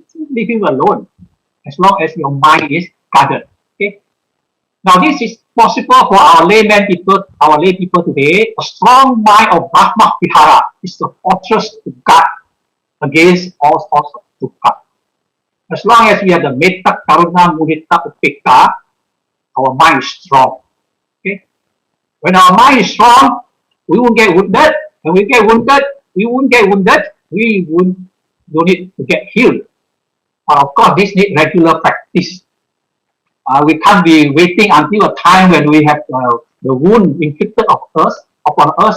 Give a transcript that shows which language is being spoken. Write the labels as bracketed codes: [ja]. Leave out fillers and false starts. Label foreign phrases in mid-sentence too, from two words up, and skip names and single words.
[en] Leave him alone, as long as your mind is guarded. Okay. Now this is possible for our lay people today. A strong mind of [pi] Brahma Vihara [en] is the fortress to guard against all sorts of dukkha. As long as we have the [pi] metta, karuna, mudita, upekka, [en] our mind is strong. Okay. When our mind is strong, we won't get wounded. When we get wounded, we won't get wounded. We don't need to get healed. Of course, this needs regular practice. We can't be waiting until a time when we have the wound inflicted upon us.